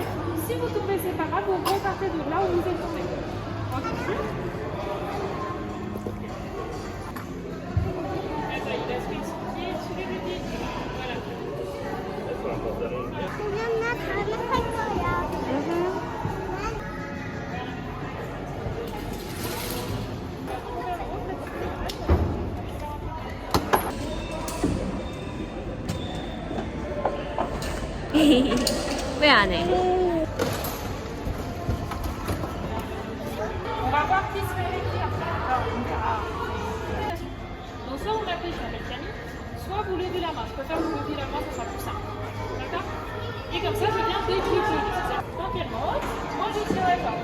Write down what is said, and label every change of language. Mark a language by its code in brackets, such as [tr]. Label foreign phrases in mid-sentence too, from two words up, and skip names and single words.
[fr] Si vous tombez, c'est pas grave, vous repartez de là où vous êtes tombé. Ensuite, il laisse son pied sur les deux pieds. Voilà. [ko] 그냥 나 다음에 할 거야. 왜 안 해? [fr] On va voir qui se fait avec qui après. Alors, on verra. Donc, soit vous m'appelez, je m'appelle Camille, soit vous levez la main. Je préfère que vous leviez la main, ça sera plus simple. D'accord? Et comme ça, je viens décliquer. Quand elle monte, moi je tire la corde.